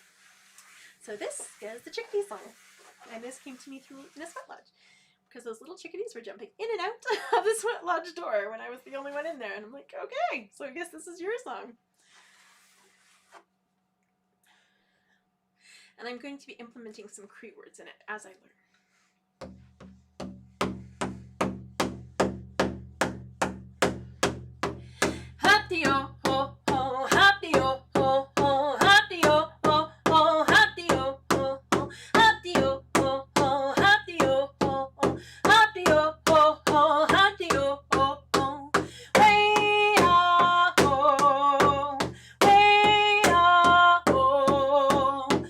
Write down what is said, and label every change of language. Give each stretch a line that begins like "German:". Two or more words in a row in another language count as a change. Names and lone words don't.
English: So this is the chickadee song, and this came to me through in a sweat lodge, because those little chickadees were jumping in and out of the sweat lodge door when I was the only one in there, and I'm like, okay, so I guess this is your song. And I'm going to be implementing some Cree words in it as I learn. Haptio ho ho, haptio ho ho, haptio ho ho, haptio ho ho, haptio ho ho, haptio ho ho, haptio ho ho, haptio ho ho. Way ah ho, way ah ho.